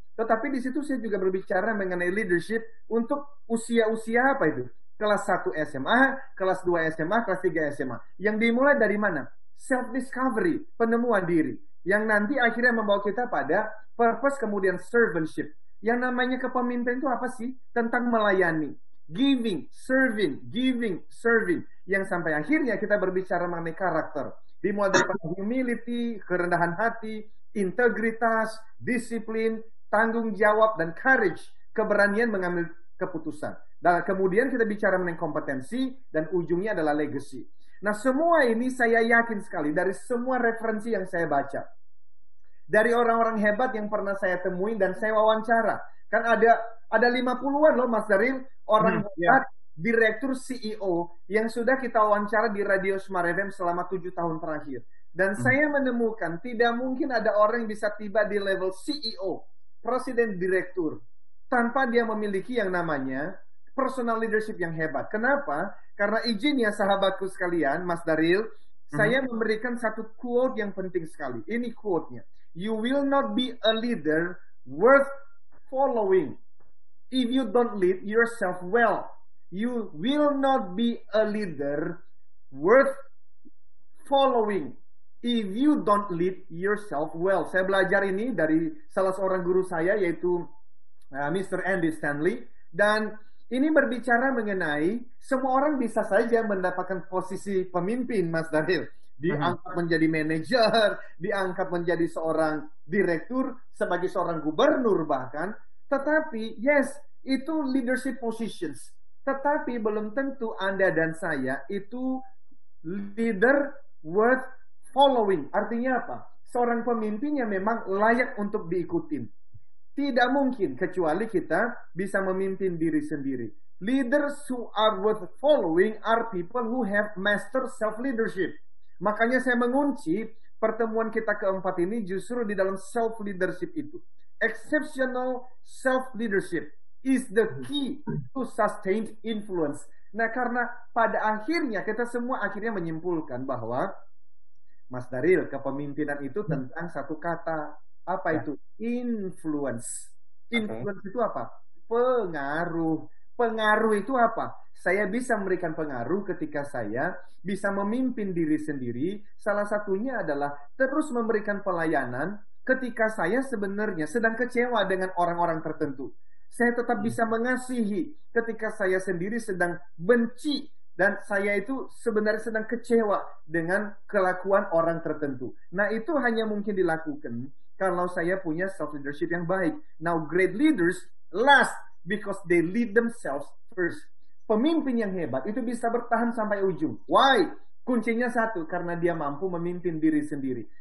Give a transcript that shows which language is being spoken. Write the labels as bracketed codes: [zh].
[id] Tetapi di situ saya juga berbicara mengenai leadership untuk usia-usia apa itu? Kelas 1 SMA, kelas 2 SMA, kelas 3 SMA. Yang dimulai dari mana? Self-discovery, penemuan diri. Yang nanti akhirnya membawa kita pada purpose, kemudian servantship. Yang namanya kepemimpinan itu apa sih? Tentang melayani. [en] Giving, serving, giving, serving. [id] Yang sampai akhirnya kita berbicara mengenai karakter. Dimulai dari humility, kerendahan hati, integritas, disiplin, tanggung jawab, dan courage. Keberanian mengambil keputusan. Dan kemudian kita bicara mengenai kompetensi, dan ujungnya adalah legacy. Nah, semua ini saya yakin sekali dari semua referensi yang saya baca. Dari orang-orang hebat yang pernah saya temui dan saya wawancara. Kan ada 50-an loh Mas Daril, orang hebat, direktur CEO yang sudah kita wawancara di Radio Smart FM selama 7 tahun terakhir. Dan saya menemukan tidak mungkin ada orang yang bisa tiba di level CEO, presiden direktur, tanpa dia memiliki yang namanya personal leadership yang hebat. Kenapa? Karena izinnya sahabatku sekalian, Mas Daril, saya memberikan satu quote yang penting sekali. Ini quote-nya. [en] You will not be a leader worth following if you don't lead yourself well. You will not be a leader worth following if you don't lead yourself well. [id] Saya belajar ini dari salah seorang guru saya, yaitu Mr. Andy Stanley. Dan ini berbicara mengenai semua orang bisa saja mendapatkan posisi pemimpin, Mas Daniel. Diangkat menjadi manajer, diangkat menjadi seorang direktur, sebagai seorang gubernur bahkan. Tetapi, [en] yes, [id] itu leadership positions. Tetapi belum tentu Anda dan saya itu [en] leader worth following. [id] Artinya apa? Seorang pemimpin yang memang layak untuk diikutin. Tidak mungkin kecuali kita bisa memimpin diri sendiri. [en] Leaders who are worth following are people who have mastered self-leadership. [id] Makanya saya mengunci pertemuan kita keempat ini justru di dalam self-leadership itu. [en] Exceptional self-leadership is the key to sustained influence. [id] Nah, karena pada akhirnya kita semua akhirnya menyimpulkan bahwa Mas Daril, kepemimpinan itu tentang satu kata. Apa itu? Influence. Influence itu apa? Pengaruh. Pengaruh itu apa? Saya bisa memberikan pengaruh ketika saya bisa memimpin diri sendiri. Salah satunya adalah terus memberikan pelayanan ketika saya sebenarnya sedang kecewa dengan orang-orang tertentu. Saya tetap bisa mengasihi ketika saya sendiri sedang benci dan saya itu sebenarnya sedang kecewa dengan kelakuan orang tertentu. Nah, itu hanya mungkin dilakukan kalau saya punya self leadership yang baik. [en] Now, great leaders last because they lead themselves first. [id] Pemimpin yang hebat itu bisa bertahan sampai ujung. [en] Why? [id] Kuncinya satu, karena dia mampu memimpin diri sendiri.